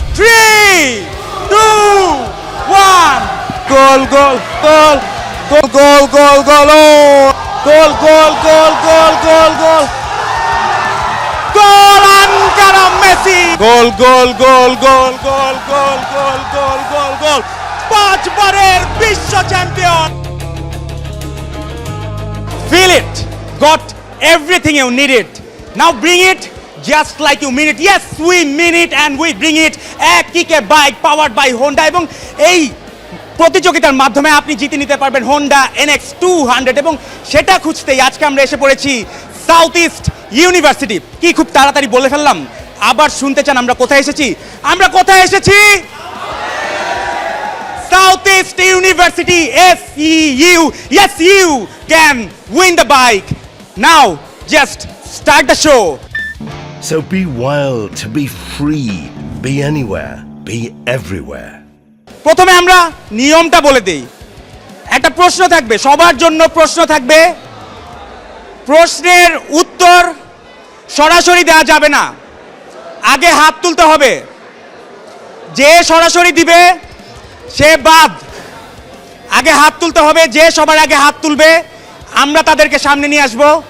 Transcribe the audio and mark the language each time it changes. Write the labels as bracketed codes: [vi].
[bn] 3, 2, 1 গোল গোল গোল গোল গোল গোল গোল গোল গোল গোল গোল গোল গোল আনকারা Messi গোল গোল গোল গোল গোল গোল গোল গোল গোল গোল 5 বারের বিশ্ব champion. [en] Feel it, got everything you needed. Now bring it just like you mean it. Yes, we mean it and we bring it. [bn] এক কিকে bike [en] powered by [bn] Honda এবং এই প্রতিযোগিতার মাধ্যমে আপনি জিতে নিতে পারবেন হোন্ডা NX 200 এবং সেটা খুঁজতেই আজকে আমরা এসে পড়েছি সাউথ ইস্ট ইউনিভার্সিটি। কি খুব তাড়াতাড়ি বলে ফেললাম? আবার শুনতে চান আমরা কোথায় এসেছি? আমরা কোথায় এসেছি? [en] Southeast University, SEU. Yes, you can win the bike. Now, just start the show. So be wild, to be free, be anywhere, be everywhere. [bn] প্রথমে আমরা নিয়মটা বলে দেই। একটা প্রশ্ন থাকবে, সবার জন্য প্রশ্ন থাকবে। প্রশ্নের উত্তর সরাসরি দেওয়া যাবে না, আগে হাত তুলতে হবে। যে সরাসরি দিবে সে বাদ। আগে হাত তুলতে হবে, যে সবার আগে হাত তুলবে আমরা তাদেরকে সামনে নিয়ে আসব।